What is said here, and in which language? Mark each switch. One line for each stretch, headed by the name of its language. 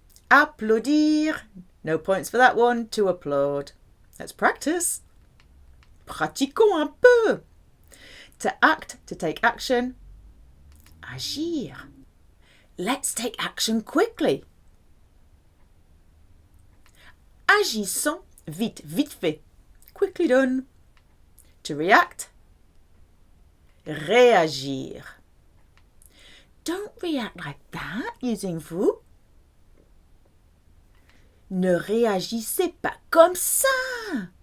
English: Applaudir. No points for that one. To applaud. Let's practice.
French: Pratiquons un peu.
English: To act, to take action. Agir. Let's take action quickly.
French: Agissons vite, vite fait.
English: Quickly done. To react. Réagir. Don't react like that using vous.
French: Ne réagissez pas comme ça.